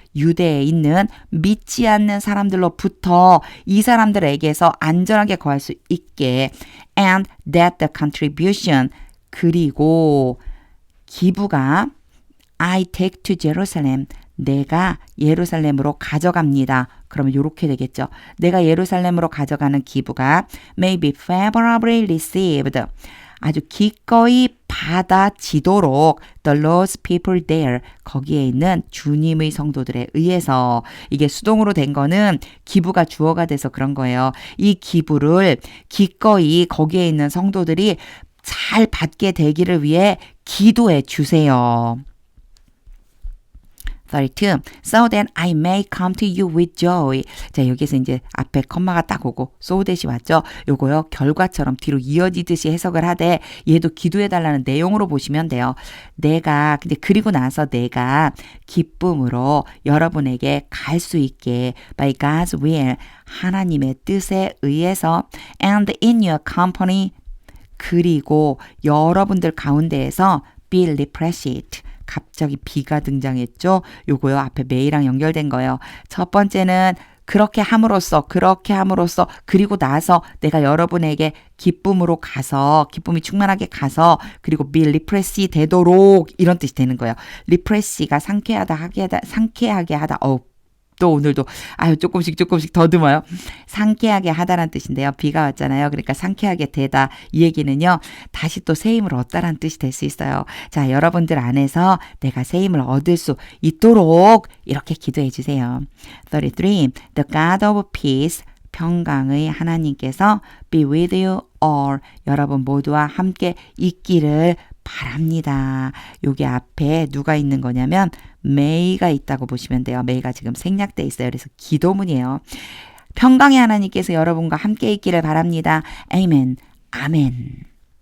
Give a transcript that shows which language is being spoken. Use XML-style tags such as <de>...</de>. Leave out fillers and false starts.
<ko>유대에 있는 믿지 않는 사람들로부터 이 사람들에게서 안전하게 거할 수 있게</ko> <en>and that the contribution</en> <ko>그리고 기부가</ko> <en>I take to Jerusalem.</en> <ko>내가 예루살렘으로 가져갑니다. 그러면 이렇게 되겠죠. 내가 예루살렘으로 가져가는 기부가</ko> <en>may be favorably received.</en> <ko>아주 기꺼이 받아지도록</ko> <en>the Lord's people there.</en> <ko>거기에 있는 주님의 성도들에 의해서 이게 수동으로 된 거는 기부가 주어가 돼서 그런 거예요. 이 기부를 기꺼이 거기에 있는 성도들이 잘 받게 되기를 위해 기도해 주세요. 32.</ko> <en>So that I may come to you with joy.</en> <ko>자, 여기서 이제 앞에 컴마가 딱 오고 so that이 왔죠. 요거요, 결과처럼 뒤로 이어지듯이 해석을 하되 얘도 기도해달라는 내용으로 보시면 돼요. 내가, 근데 그리고 나서 내가 기쁨으로 여러분에게 갈 수 있게</ko> <en>by God's will,</en> <ko>하나님의 뜻에 의해서</ko> <en>and in your company,</en> <ko>그리고 여러분들 가운데에서</ko> <en>be refreshed.</en> <ko>갑자기 B가 등장했죠. 요거요, 앞에 may랑 연결된 거예요. 첫 번째는 그렇게 함으로써, 그리고 나서 내가 여러분에게 기쁨으로 가서, 기쁨이 충만하게 가서, 그리고 be refresh 되도록, 이런 뜻이 되는 거예요. refresh가 상쾌하게 하다. 또 오늘도 조금씩 더듬어요. 상쾌하게 하다란 뜻인데요. 비가 왔잖아요. 그러니까 상쾌하게 되다. 이 얘기는요. 다시 또 새 힘을 얻다란 뜻이 될 수 있어요. 자, 여러분들 안에서 내가 새 힘을 얻을 수 있도록 이렇게 기도해 주세요. 33.</ko> <en>The God of peace</en> <ko>평강의 하나님께서</ko> <en>be with you all</en> <ko>여러분 모두와 함께 있기를 바랍니다. 여기 앞에 누가 있는 거냐면 May가 있다고 보시면 돼요. May가 지금 생략돼 있어요. 그래서 기도문이에요. 평강의 하나님께서 여러분과 함께 있기를 바랍니다. 아멘. 아멘.</ko>